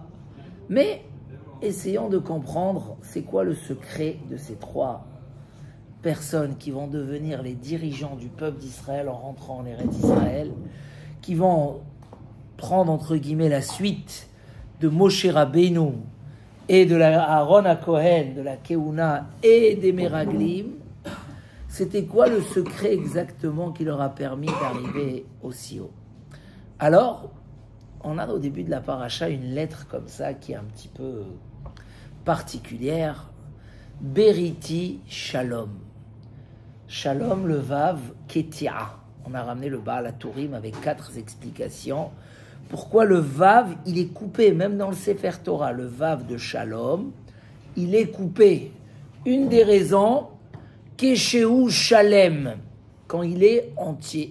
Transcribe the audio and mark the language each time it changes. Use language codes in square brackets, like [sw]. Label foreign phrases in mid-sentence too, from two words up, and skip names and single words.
[fr] Mais essayons de comprendre c'est quoi le secret de ces trois personnes qui vont devenir les dirigeants du peuple d'Israël en rentrant en Eretz Israël, qui vont prendre entre guillemets la suite de Moshe Rabbeinu et de Aaron HaKohen, de la Keuna et des Meraglim. C'était quoi le secret exactement qui leur a permis d'arriver aussi haut? Alors, on a au début de la paracha une lettre comme ça qui est un petit peu particulière. [he] בריתי שלום. שלום, [fr] le Vav, Ketia. On a ramené le Baal HaTurim avec 4 explications. Pourquoi le Vav, il est coupé, même dans le Sefer Torah, le Vav de Shalom, il est coupé. Une des raisons, [he] כשהוא שלם, [fr] quand il est entier.